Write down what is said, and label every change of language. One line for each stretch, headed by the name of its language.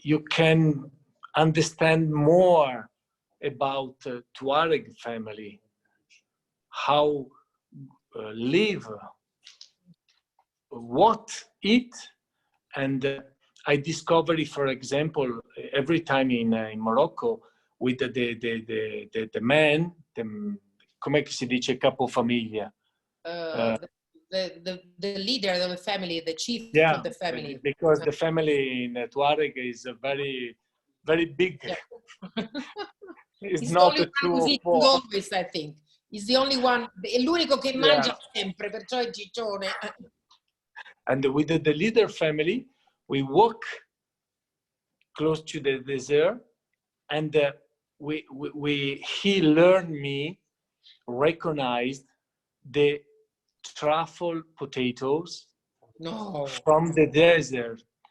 English: can understand more about Tuareg family, how live, what eat, and I discover, for example, every time in Morocco with the man,
Italian: come si dice capofamiglia?
English: The leader of the family, the chief of the family. Because the family in Tuareg is a very, very big. Yeah. It's not a true always, I think. He's the only one,
Italian: è l'unico che mangia sempre, perciò è ciccione.
English: And with the leader family, we walk close to the desert, and he learned me, recognized the truffle potatoes from the desert.